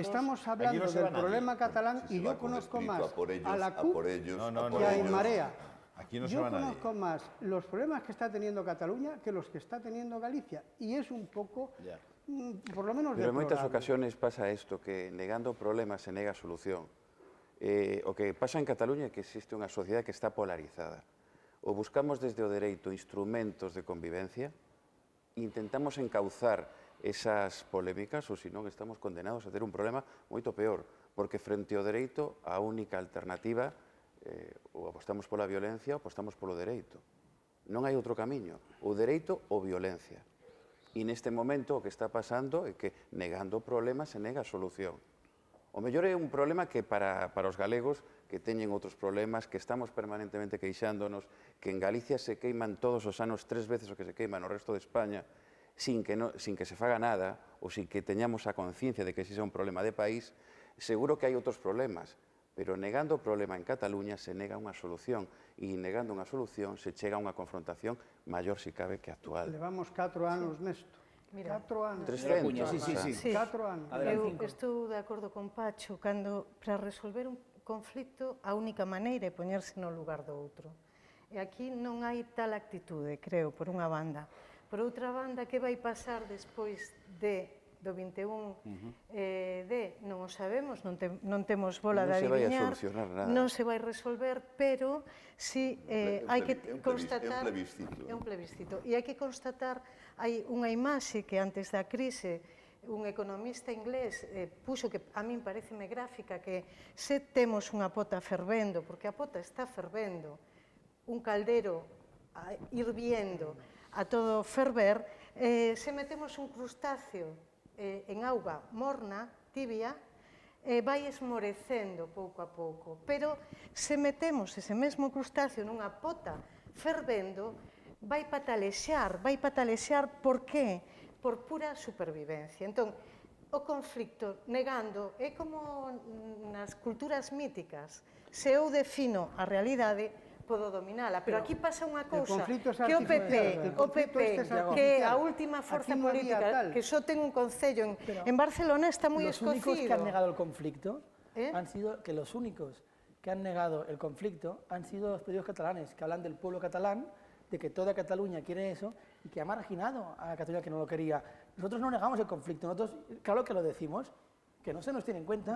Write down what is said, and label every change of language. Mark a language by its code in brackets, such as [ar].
[es] Estamos hablando del problema catalán y yo conozco más a la CUP que a En Marea. Aquí no se va Yo nadie. conozco más los problemas que está teniendo Cataluña que los que está teniendo Galicia y es un poco, por lo menos, [gl] pero en moitas [es] deplorable. [gl] ocasiones pasa isto, que negando problemas se nega solución. O que pasa en Cataluña é que existe unha sociedade que está polarizada. O buscamos desde o dereito instrumentos de convivencia, intentamos encauzar esas polémicas, ou senón estamos condenados a ter un problema moito peor, porque frente ao dereito a única alternativa ou apostamos pola violencia ou apostamos polo dereito. Non hai outro camiño, o dereito ou violencia. E neste momento o que está pasando é que negando o problema se nega a solución. O mellor é un problema que para os galegos que teñen outros problemas, que estamos permanentemente queixándonos, que en Galicia se queiman todos os anos 3 veces o que se queima no resto de España, sin que se faga nada, ou sin que teñamos a conciencia de que ese é un problema de país, seguro que hai outros problemas, pero negando o problema en Cataluña se nega unha solución, e negando unha solución se chega a unha confrontación maior, se cabe, que actual. Levamos 4 anos nesto. Mira, 4 anos. 300. Sí. 4 anos. Eu estou de acordo con Pacho cando para resolver un conflicto a única maneira é poñerse no lugar do outro. E aquí non hai tal actitude, creo, por unha banda. Por outra banda, que vai pasar despois do 21 non o sabemos, non temos bola de adiviñar, non se vai resolver, pero si hai que constatar... É un plebiscito. E hai que constatar, hai unha imaxe que antes da crise un economista inglés puxo que a min pareceme gráfica, que se temos unha pota fervendo, porque a pota está fervendo, [es] un caldero hirviendo [gl] a todo ferver, se metemos un crustáceo en auga morna, tibia, vai esmorecendo pouco a pouco. Pero se metemos ese mesmo crustáceo nunha pota fervendo, vai patalexar. Por qué? Por pura supervivencia. Entón, o conflicto negando é como nas culturas míticas. Se eu defino a realidade, podo dominala. Pero aquí pasa unha cousa, que o PP, que é a última forza política, que só ten un concello en Barcelona, está moi escocido. [es] Los únicos que han negado el conflicto han sido los únicos que han negado el conflicto han sido los periódicos catalanes, que hablan del pueblo catalán, de que toda Cataluña quiere eso y que ha marginado a Cataluña que no lo quería. Nosotros no negamos el conflicto, nosotros, claro que lo decimos, que no se nos tiene en cuenta.